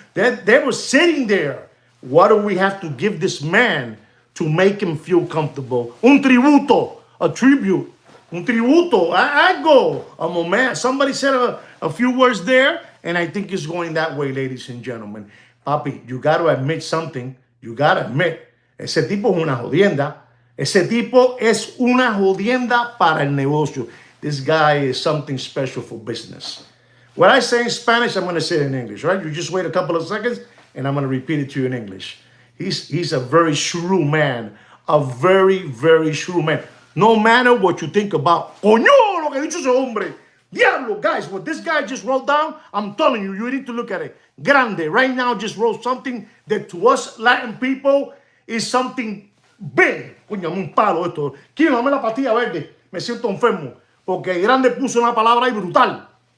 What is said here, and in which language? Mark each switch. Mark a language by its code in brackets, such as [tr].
[en] They were sitting there. What do we have to give this man to make him feel comfortable? [es] Un tributo, [en] a tribute. Un tributo, I go. A moment. Somebody said a few words there, and I think it's going that way, ladies and gentlemen. Papi, you got to admit something. You got to admit. [es] Ese tipo es una jodienda. Ese tipo es una jodienda para el negocio. [en] This guy is something special for business. What I say in Spanish, I'm going to say it in English, right? You just wait a couple of seconds, and I'm going to repeat it to you in English. He's a very shrewd man. A very, very shrewd man. No matter what you think about, [es] coño, lo que ha dicho ese hombre. [en] Diablo, guys, what this guy just wrote down, I'm telling you, you need to look at it. Grande, right now just wrote something that to us Latin people is something big. [es] Coño, un palo esto. Quiero dame la pastilla verde. Me siento enfermo. Porque Grande puso una palabra ahí brutal.